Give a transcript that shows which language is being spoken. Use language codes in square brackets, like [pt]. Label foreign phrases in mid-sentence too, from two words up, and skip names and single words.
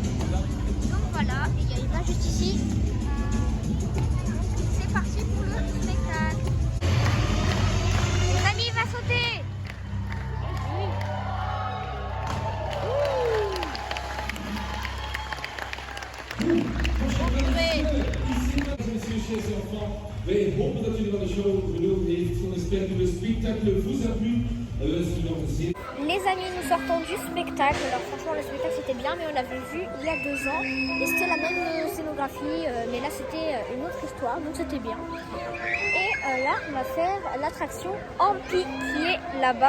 [fr] Donc voilà, et il y a Eva juste ici. C'est parti pour le spectacle. Les amis, il va sauter. Chers enfants, [nl] wij hopen dat jullie van de show genoten heeft. [fr] On espère que le spectacle vous a plu. Les amis, nous sortons du spectacle. Alors franchement, le spectacle c'était bien, mais on l'avait vu il y a 2 ans et c'était la même scénographie, mais là c'était une autre histoire, donc c'était bien. Et là, on va faire l'attraction Ampi qui est là-bas.